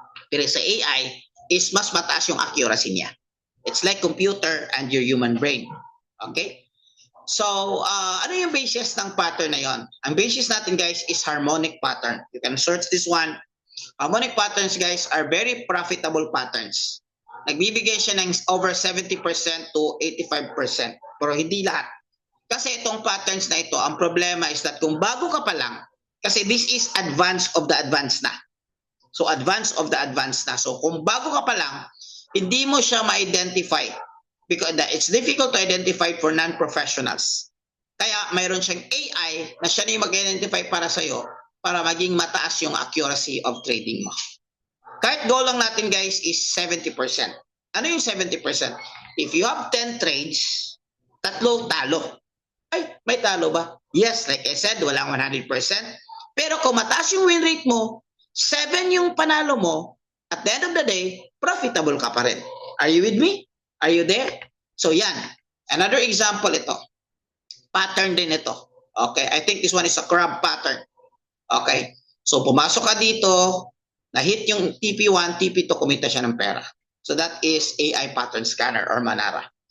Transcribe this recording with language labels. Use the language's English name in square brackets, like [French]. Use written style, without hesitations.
[Filipino] Pero sa AI, is mas mataas yung accuracy niya. [English] It's like computer and your human brain. Okay? [Filipino] So, ano yung basis ng pattern na yon? Ang basis natin, [English] guys, is harmonic pattern. You can search this one. Harmonic patterns, guys, are very profitable patterns. [Filipino] Nagbibigay siya ng over 70% to 85%. Pero hindi lahat. Kasi itong patterns na ito, ang problema is that kung bago ka pa lang, kasi [English] this is advance of the advance [Filipino] na. So, advance of the advance na. So, kung bago ka pa lang, hindi mo siya ma-identify. [English] Because it's difficult to identify for non-professionals. [Filipino] Kaya mayroon siyang AI na siya na yung mag-identify para sa'yo para maging mataas yung accuracy of trading mo. Kahit goal lang natin, guys, is 70%. Ano yung 70%? [English] If you have 10 trades, [Filipino] 3 talo. Ay, may talo ba? Yes, [English] like I said, [Filipino] walang 100%. Pero kung mataas yung win rate mo, 7 yung panalo mo, at the end of the day, profitable ka pa rin. [English] Are you with me? Are you there? [Filipino] So yan. Another example ito. Pattern din ito. [English] Okay, I think this one is a crab pattern. Okay. [Filipino] So pumasok ka dito, na-hit yung TP1, TP2, kumita siya ng pera. [English] So that is AI pattern scanner or Manara.